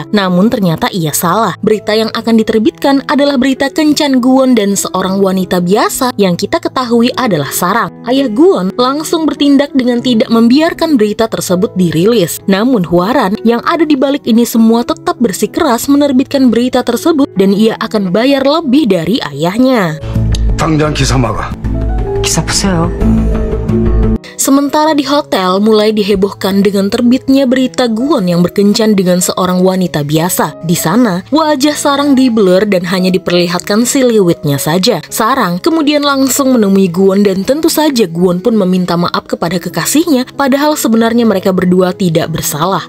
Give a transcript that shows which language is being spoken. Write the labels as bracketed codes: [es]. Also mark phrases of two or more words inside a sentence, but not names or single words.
[id] Namun ternyata ia salah. Berita yang akan diterbitkan adalah berita kencan Guwon dan seorang wanita biasa yang kita ketahui adalah Sarang. Ayah Guwon langsung bertindak dengan tidak membiarkan berita tersebut dirilis. Namun Hwaran yang ada di balik ini semua tetap bersikeras menerbitkan berita tersebut dan ia akan bayar lebih dari ayahnya. [ko] 당장 기사 막아. 기사 푸세요. [id] Sementara di hotel mulai dihebohkan dengan terbitnya berita Guwon yang berkencan dengan seorang wanita biasa. Di sana, wajah Sarang diblur dan hanya diperlihatkan siluetnya saja. Sarang kemudian langsung menemui Guwon dan tentu saja Guwon pun meminta maaf kepada kekasihnya, padahal sebenarnya mereka berdua tidak bersalah.